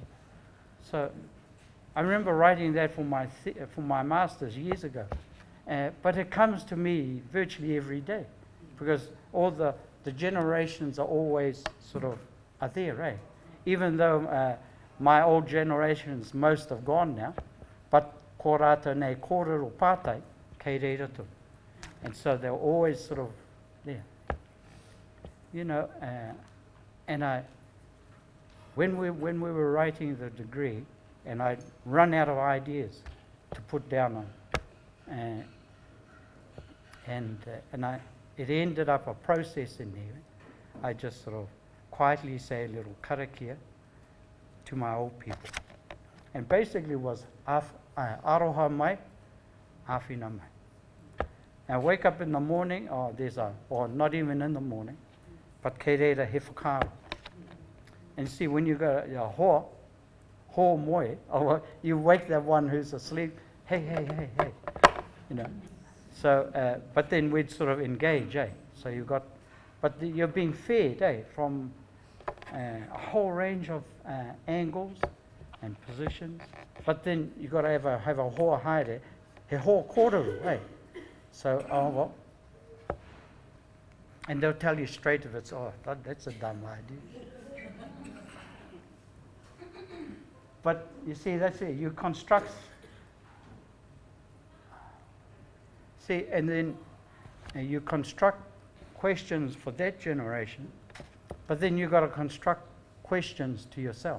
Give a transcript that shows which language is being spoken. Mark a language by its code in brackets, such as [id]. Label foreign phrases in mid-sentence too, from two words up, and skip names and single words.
[en] So I remember writing that for my master's years ago, but it comes to me virtually every day because all the generations are always sort of are there, even though my old generations, most have gone now, but [mi] ko rātou nei kōrero pātai kei reira tō. [en] And so they're always sort of there. You know, and when we were writing the degree, and I'd run out of ideas to put down on, it ended up a process in there. I just sort of quietly say a little karakia to my old people. And basically was [mi] aroha mai, awhina mai. [en] Now wake up in the morning, or not even in the morning, but [mi] kei reira he whakaaru. [en] And see, when you go, [mi] ho moe, [en] or you wake that one who's asleep, hey, you know. So, but then we'd sort of engage, So you got, but you're being fed, from a whole range of angles and positions. But then you've got to have a [mi] hoa haere, he hoa kōrero, [en] So, well, and they'll tell you straight if it's, that's a dumb idea. But you see, that's it. You construct. See, and then you construct questions for that generation, but then you've got to construct questions to yourself.